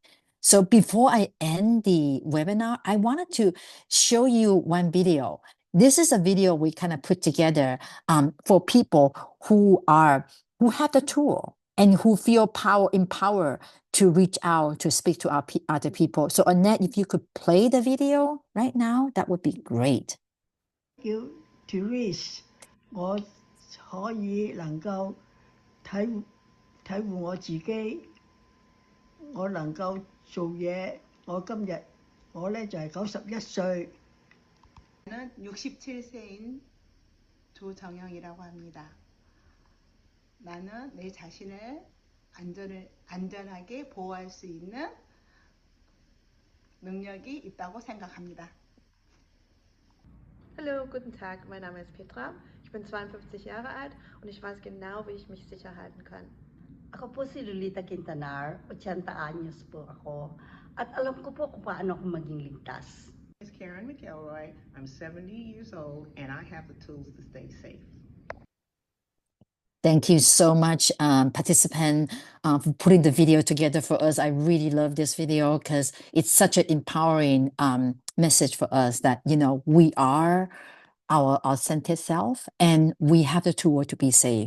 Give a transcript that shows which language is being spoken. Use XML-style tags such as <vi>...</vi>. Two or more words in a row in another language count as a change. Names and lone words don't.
<en>So before I end the webinar, I wanted to show you one video. This is a video we kind of put together for people who have the tool and who feel empowered to reach out to speak to other people. So Annette, if you could play the video right now, that would be great.</en> <yue>叫 Therese，我可以能夠體會我自己，我能夠做嘢。我呢就係91歲。</yue> <ko>저는 67세인 조정영이라고 합니다. 나는 내 자신을 안전하게 보호할 수 있는 능력이 있다고 생각합니다.</ko> <de>Hallo, guten Tag, mein Name ist Petra, ich bin 52 Jahre alt und ich weiß genau, wie ich mich sicher halten kann.</de> <tl>Ako po si Lolita Quintanar, 80 anyos po ako, at alam ko po kung paano ako maging ligtas.</tl> <en>It's Karen McElroy. I'm 70 years old and I have the tools to stay safe. Thank you so much, participant, for putting the video together for us. I really love this video because it's such an empowering message for us that, we are our authentic self and we have the tool to be safe.</en>